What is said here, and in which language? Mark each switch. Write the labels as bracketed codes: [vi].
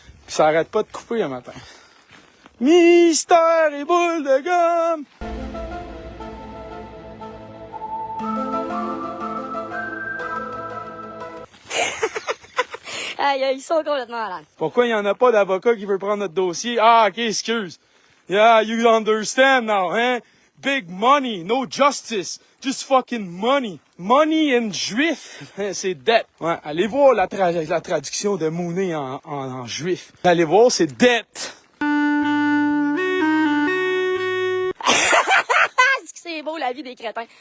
[fr] Puis ça arrête pas de couper un matin. Mystère et boule de gomme! Aïe, ils sont complètement malades. Pourquoi il y en a pas d'avocat qui veut prendre notre dossier? Ah, ok, excuse. [en] Yeah, you understand now, hein? Big money, no justice. Just fucking money. [fr] Money and juif, c'est dette. Ouais, allez voir la traduction de money en juif. Allez voir, c'est dette. C'est beau la vie des crétins.